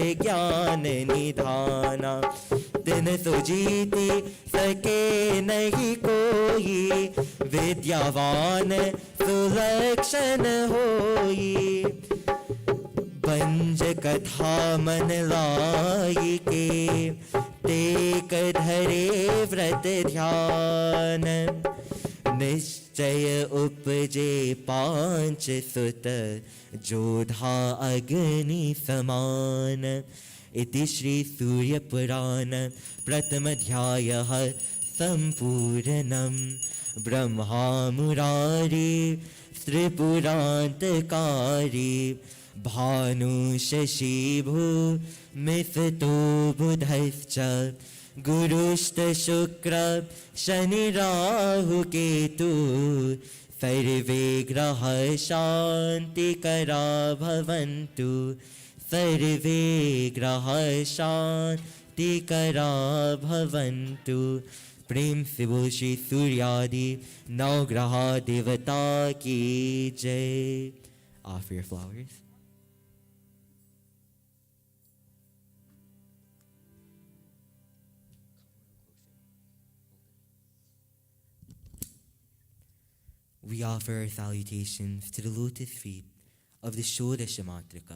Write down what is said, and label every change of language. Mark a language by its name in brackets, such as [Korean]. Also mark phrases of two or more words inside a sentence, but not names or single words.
[Hindi] ज्ञान निधाना, दिन सुजीति सके नहीं कोई, विद्यावान सुलक्षण होई, पंच कथा मन लाई के, टेक धरे व्रत ध्यान, निश्चय उपजे पांच सुत, जोधा अग्नि समान, [Sanskrit] इति श्री सूर्य पुराण प्रथमाध्यायः सम्पूर्णम्। ब्रह्मा मुरारी त्रिपुरान्तकारी, भानु शशि भूमिसतो बुधश्च, गुरुश्च शुक्र शनि राहु केतु, सर्वे ग्रह शान्तिकरा भवन्तु, सर्वे ग्रह शान्तिकरा भवन्तु। [Hindi] प्रेम से बोल श्री सूर्यादि नवग्रह देवता की जय। [English] Offer your flowers. We offer our salutations to the lotus feet of the Shodashamatrika.